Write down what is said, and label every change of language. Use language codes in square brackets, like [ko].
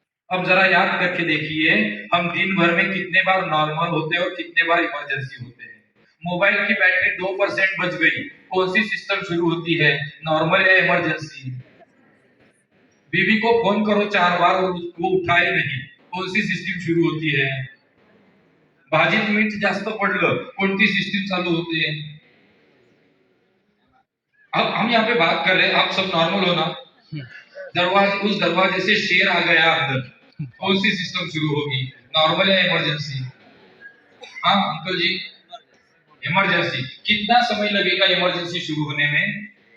[hi] अब जरा याद करके देखिए, हम दिन भर में कितने बार नॉर्मल होते हैं और कितने बार इमरजेंसी होते हैं। मोबाइल की बैटरी 2% बच गई, कौन सी सिस्टम शुरू होती है, नॉर्मल या इमरजेंसी? बीवी को फोन करो 4 बार और वो उठाए नहीं, कौन सी सिस्टम शुरू होती है? [mr] भाजीत मीठ जास्त पडलं, कोणती सिस्टम चालू होते हैं? [hi] अब हम यहाँ पे बात कर रहे हैं, आप सब नॉर्मल हो ना? उस दरवाजे से शेर आ गया अंदर, कौन सी सिस्टम शुरू होगी, नॉर्मल या इमरजेंसी? हाँ अंकल जी, इमरजेंसी। कितना समय लगेगा इमरजेंसी शुरू होने में?